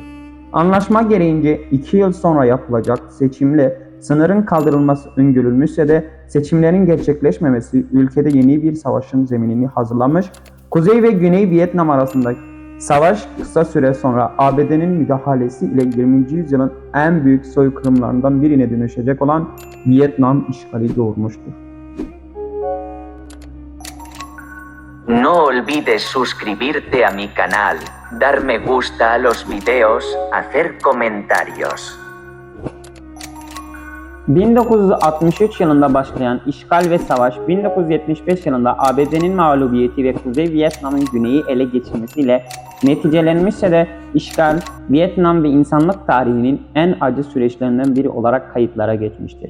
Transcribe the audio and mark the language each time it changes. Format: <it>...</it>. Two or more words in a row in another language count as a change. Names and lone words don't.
<tr>Anlaşma gereğince 2 yıl sonra yapılacak seçimle sınırın kaldırılması öngörülmüşse de seçimlerin gerçekleşmemesi ülkede yeni bir savaşın zeminini hazırlamış, Kuzey ve Güney Vietnam arasındaki savaş kısa süre sonra ABD'nin müdahalesi ile 20. yüzyılın en büyük soykırımlarından birine dönüşecek olan Vietnam işgali doğurmuştur.</tr> <es>No olvides suscribirte a mi canal, dar me gusta a los videos, hacer comentarios.</es> <tr>1963 yılında başlayan işgal ve savaş, 1975 yılında ABD'nin mağlubiyeti ve Kuzey Vietnam'ın güneyi ele geçirmesiyle neticelenmişse de işgal, Vietnam ve insanlık tarihinin en acı süreçlerinden biri olarak kayıtlara geçmiştir.</tr>